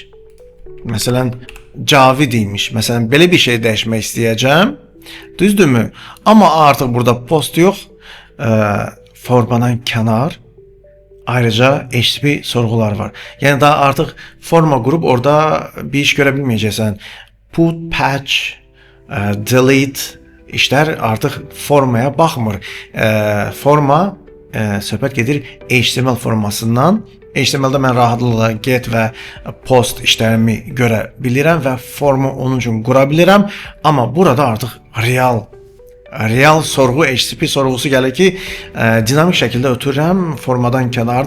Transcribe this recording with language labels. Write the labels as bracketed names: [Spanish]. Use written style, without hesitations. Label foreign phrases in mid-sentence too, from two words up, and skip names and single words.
[Azerbaijani] Məsələn, Cavid deyilmiş. Məsələn, belə bir şey dəyişmək istəyəcəm. Düzdürmü? Amma artıq burada post yox. Formadan kənar ayrıca HTTP sorğular var. Yəni daha artıq forma qrup orada bir iş görə bilməyəcəksən. [English] Put, patch, delete [Azerbaijani] işlər artıq formaya baxmır. Forma söhbət gedir HTML formasından. HTML-də mən rahatlıqla get və post işlərimi görə bilirəm və formu onun üçün qura bilirəm. Amma burada artıq real sorğu, HTTP sorğusu gəlir ki, dinamik şəkildə ötürürəm, formadan kənardır.